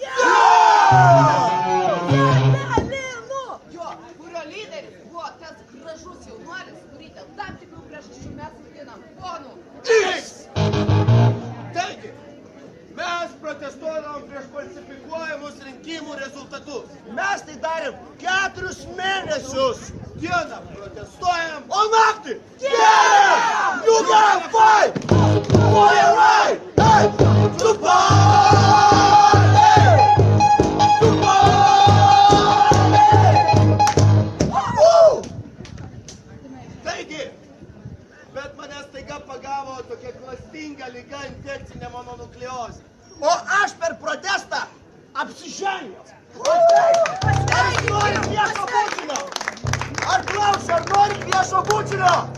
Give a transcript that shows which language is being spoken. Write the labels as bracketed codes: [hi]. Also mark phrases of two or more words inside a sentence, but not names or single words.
[lt] Jo, kurio lyderis buvo tas gražus jaunuolis, kurį dėl tam tikrų priežasčių mes vadinam ponu X! Taigi, mes protestuodavom prieš falsifikuojamus rinkimų rezultatus. Mes tai darėm 4 mėnesius. Dieną protestuojam, O naktį geriam! [en] You gotta fight for your right to party! To party! [lt] Taigi, bet manęs staiga pagavo tokia klastinga liga infekcinė mononukleozė. O aš per protestą apsižengiau. Ar jūs norit viešo bučinio? Ar klausia, ar norit viešo bučinio?